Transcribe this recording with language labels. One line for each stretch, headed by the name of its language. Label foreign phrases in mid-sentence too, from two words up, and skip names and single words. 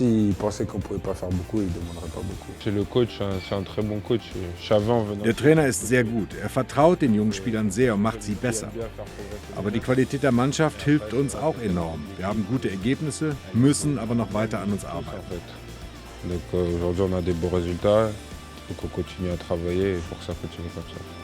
German: Der Trainer ist sehr gut. Er vertraut den jungen Spielern sehr und macht sie besser. Aber die Qualität der Mannschaft hilft uns auch enorm. Wir haben gute Ergebnisse, müssen aber noch weiter an uns arbeiten.
French: Donc aujourd'hui on a des bons résultats, il faut qu'on continue à travailler et pour que ça continue comme ça.